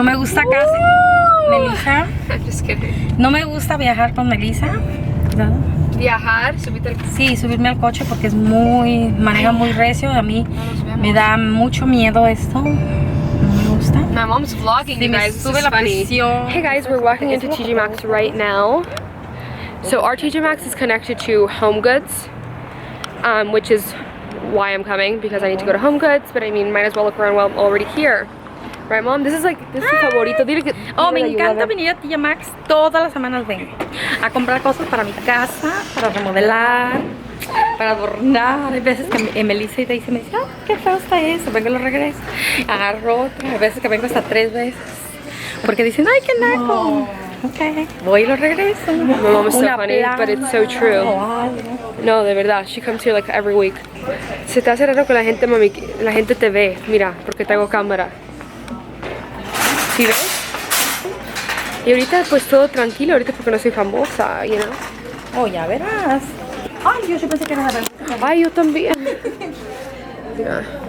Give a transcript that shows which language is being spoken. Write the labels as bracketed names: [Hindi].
[Spanish] No me gusta casi Melissa. [English] I'm just kidding. [Spanish] No me gusta viajar con Melissa. Cuidado. Viajar, subirte al... Sí, subirme al coche porque es muy... Maneja muy recio. A mí me da mucho miedo esto. No me gusta. [English] My mom's vlogging, you guys. [Spanish] Sube la presión. [English] Hey guys, we're walking into TJ Maxx right now. So our TJ Maxx is connected to HomeGoods, which is why I'm coming, because I need to go to HomeGoods, but I mean, might as well look around while I'm already here. Right, Mom? This is [Spanish] mi favorito. Dile que, me encanta venir a TJ Maxx. Todas las semanas vengo a comprar cosas para mi casa, para remodelar, para adornar. Hay veces que Melissa y Daisy me dicen, qué feo está eso. Vengo y lo regreso. Agarro otra. Hay veces que vengo hasta 3 veces. Porque dicen, ay, qué naco. Ok, voy y lo regreso. [English] My mom is so funny, but it's so true. [Spanish] No, de verdad. [English] She comes here like every week. [Spanish] Se te hace raro que la gente, mami, la gente te ve. Mira, porque tengo cámara. ¿Sí ves? Y ahorita pues todo tranquilo, ahorita porque no soy famosa, [English] you know. [Spanish] Oh, ya verás. Ay, yo pensé que era la verdad. Ay, yo también. Mira.